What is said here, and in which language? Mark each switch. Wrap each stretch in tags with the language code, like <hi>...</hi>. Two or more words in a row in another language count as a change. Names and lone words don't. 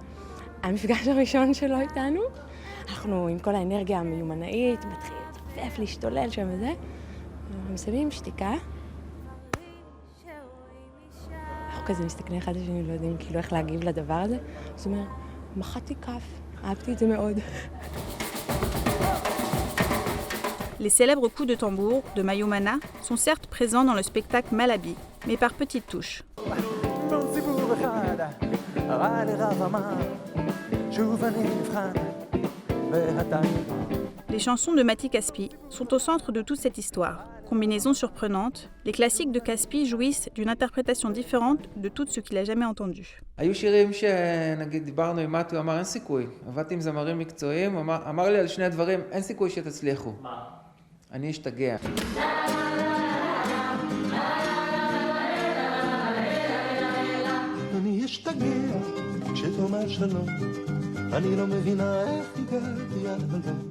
<he>המפגש הראשון שלו איתנו, אנחנו עם כל האנרגיה המיומנאית, מתחיל לצפף, להשתולל שם וזה, מסיימים שתיקה. אנחנו כזה מסתכלים אחד לשני, לא יודעים כאילו איך להגיב לדבר הזה. זאת אומרת, מחאתי כף, אהבתי את זה מאוד.</he> <fr>Les célèbres coups de tambour de Mayumana sont certes présents dans le spectacle Malabi, mais par petites touches. Les chansons de Matti Caspi sont au centre de toute cette histoire. Combinaison surprenante, les classiques de Caspi jouissent d'une interprétation différente de tout ce qu'il a jamais entendu.</fr> <he>היו שירים שנגיד דיברנו עם מתי, הוא אמר אין סיכוי. עבדתי עם זמרים מקצועיים, אמר לי על שני הדברים, אין סיכוי שתצליחו. מה? אני אשתגע. אני אשתגע כשתאמר שלום, אני לא מבינה איך הגעתי עד הלום.</he>